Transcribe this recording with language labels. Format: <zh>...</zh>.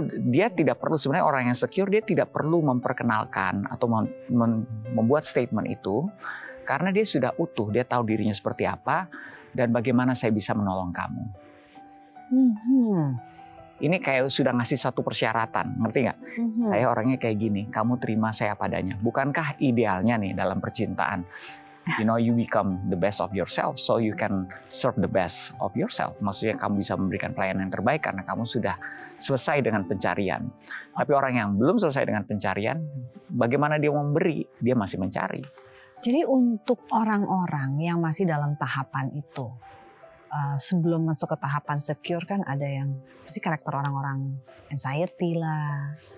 <id>Dia tidak perlu, sebenarnya orang yang secure dia tidak perlu memperkenalkan atau membuat statement itu. Karena dia sudah utuh, dia tahu dirinya seperti apa dan bagaimana saya bisa menolong kamu. Ini kayak sudah ngasih satu persyaratan, ngerti nggak? Saya orangnya kayak gini, kamu terima saya padanya. Bukankah idealnya nih dalam percintaan?</id> <en>You become the best of yourself, so you can serve the best of yourself.</en> <id>Maksudnya kamu bisa memberikan pelayanan yang terbaik karena kamu sudah selesai dengan pencarian. Tapi orang yang belum selesai dengan pencarian, bagaimana dia memberi? Dia masih mencari. Jadi untuk orang-orang yang masih dalam tahapan itu, sebelum masuk ke tahapan secure kan ada yang pasti karakter orang-orang anxiety lah.</id>